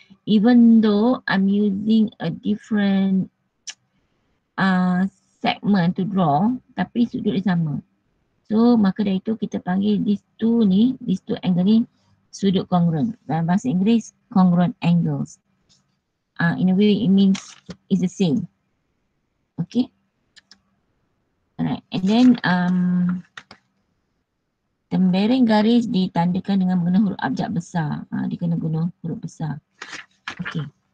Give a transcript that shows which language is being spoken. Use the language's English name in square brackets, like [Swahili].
[English] Even though I'm using a different segment to draw, [Malay] tapi sudut dia sama. So maka dari itu kita panggil [English] these two angle [Malay] ni sudut congruent. Dalam bahasa Inggeris, congruent angles. [English] In a way it means it's the same. Okay. Alright. And then [Malay] tembereng garis ditandakan dengan menggunakan huruf abjad besar. Dia kena guna huruf besar. Okay.